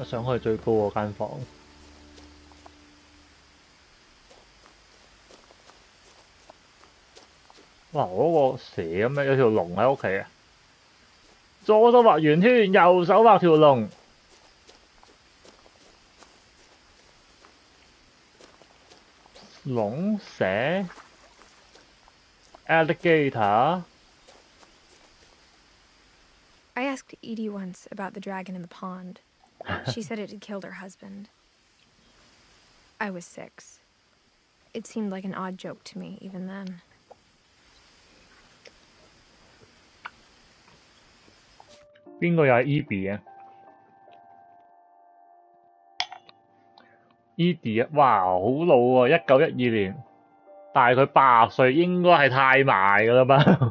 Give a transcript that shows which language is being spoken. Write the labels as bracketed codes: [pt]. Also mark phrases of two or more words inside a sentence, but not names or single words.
[yue] 上去最高嗰間房。哇！嗰個蛇咁樣有條龍喺屋企啊！左手畫圓圈，右手畫條龍。龍蛇 alligator。 [en] I asked Edie once about the dragon in the pond. She said it had killed her husband. I was 6. It seemed like an odd joke to me, even then. [yue] 邊個又係 Edie 啊？Edie 啊，哇，好老喎，1912年，大佢80歲，應該係太埋㗎啦吧？